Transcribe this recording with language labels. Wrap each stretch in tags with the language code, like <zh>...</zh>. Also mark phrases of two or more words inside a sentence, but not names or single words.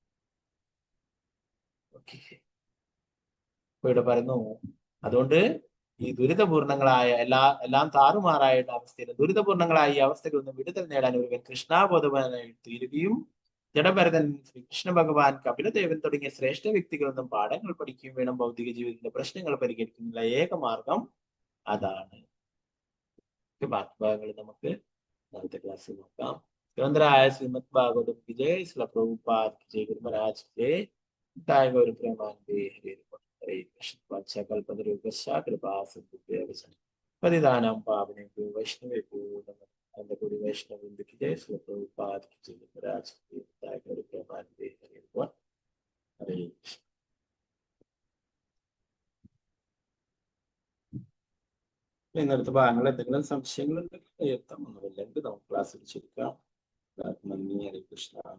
<ml>ഇവിടെ പറയുന്നു, അതുകൊണ്ട് ഈ ദുരിതപൂർണങ്ങളായ എല്ലാം താറുമാറായ അവസ്ഥയിൽ ദുരിതപൂർണങ്ങളായ ഈ അവസ്ഥകളിൽ നിന്ന് വിടുതൽ നേടാൻ ഒരുവൻ കൃഷ്ണാബോധവാനായി തീരുകയും ജഡഭരതൻ, ശ്രീകൃഷ്ണ ഭഗവാൻ, കപിലദേവൻ തുടങ്ങിയ ശ്രേഷ്ഠ വ്യക്തികളിൽ നിന്നും പാഠങ്ങൾ പഠിക്കുകയും വേണം. ഭൗതിക ജീവിതത്തിന്റെ പ്രശ്നങ്ങൾ പരിഹരിക്കുന്നതിനുള്ള ഏക മാർഗം അതാണ്. ബാക്കി ഭാഗങ്ങൾ നമുക്ക് അടുത്ത ക്ലാസ്സിൽ നോക്കാം.</ml> <hi>ഗ്രന്ഥരായ ശ്രീമദ് ഭാഗവതം की जय, श्रील प्रभुपाद की जय, गुरु महाराज की जय,</hi> <sa>ताय गौर प्रेमानंदे हरे कृष्ण पाच्य कल्पतरुभ्यश्च कृपा सिन्धुभ्यः पतितानां पावनेभ्यो वैष्णवेभ्यो नमः।</sa> <hi>अंधकोटि वैष्णव वृंद की जय, श्रील प्रभुपाद की जय, गुरु महाराज की जय,</hi> <sa>ताय गौर प्रेमानंदे हरे कृष्ण।</sa> <ml>ഇന്നത്തെ ഭാഗങ്ങൾ എന്തെങ്കിലും സംശയങ്ങളുണ്ടെങ്കിൽ എത്താം. ഒന്നുമില്ലെങ്കിൽ നമുക്ക് ക്ലാസ്സിൽ ചുരുക്കാം. നന്ദി.</ml> <sa>ഹരേ കൃഷ്ണ.</sa>